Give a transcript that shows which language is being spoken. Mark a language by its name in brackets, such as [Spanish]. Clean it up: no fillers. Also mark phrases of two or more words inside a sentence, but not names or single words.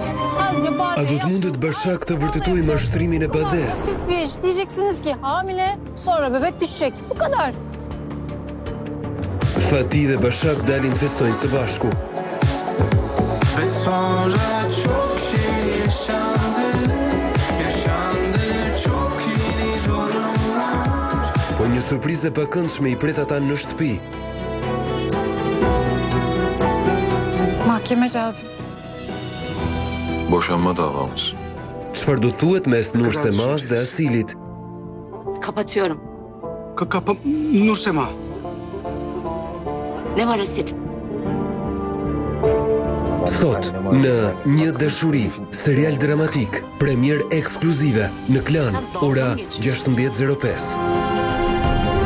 [Turkish] Sadece [Albanian] A do të mundet Bashak të vërtetoj mashtrimin e Bades? [Turkish] bir iş. Diyeceksiniz ki hamile, sonra bebek düşecek. Bu kadar. [Albanian] Fatih dhe Bashak dalin të festojnë së bashku. [Turkish] Ve sonra çok şey yaşandı, çok yeni durumlar. [Albanian] Po një surprizë e pakëndshme i pret ata në shtëpi. [Turkish] Mahkeme cevabı. Boşanma davamız. [Albanian] Çfarë do thuhet mes Nursemaz dhe Asilit? [Turkish] Kapatıyorum. Nursema. Ne var Asil? [Albanian] Sot në Një dashuri, serial dramatik, premier ekskluzive në Klan, ora 16:05.